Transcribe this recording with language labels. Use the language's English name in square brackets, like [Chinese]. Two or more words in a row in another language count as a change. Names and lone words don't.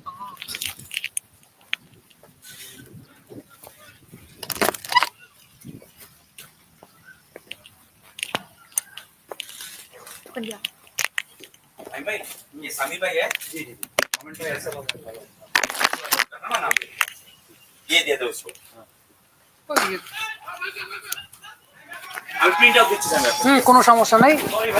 [Thai] คนเดียว [Hindi] भाई ये सामी भाई है जी जी कमेंट में ऐसा करना ना ये दे दो उसको [Bangla] আমি প্রিন্ট আউট দিচ্ছি আমি কোনো সমস্যা নাই, সরি ভাই